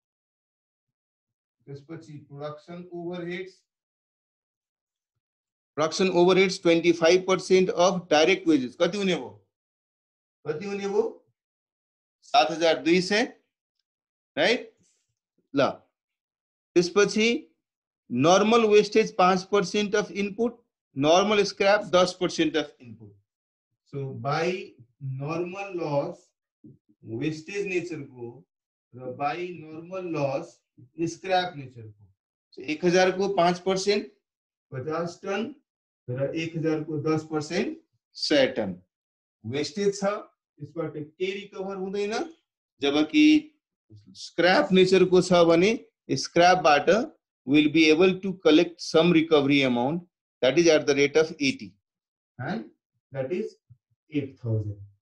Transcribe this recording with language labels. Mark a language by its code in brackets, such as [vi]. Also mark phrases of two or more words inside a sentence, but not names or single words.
[ne] त्यसपछि [en] production overheads 25% of direct wages [ne] कति हुने भो 7,200, राइट ल। [en] त्यसपछि normal wastage 5% of input, normal scrap 10% of input. so by normal loss wastage nature को र by normal loss scrap nature को। [ne] सो 1000 को 5% 50 टन र 1000 को 10% 100 टन वेस्टेज छ, यसबाट के रिकभर हुँदैन। जबकि [en] scrap nature [ne] को छ भने स्क्रैप बाट [en] will be able to collect some recovery amount that is at the rate of 80 and that is 8,000।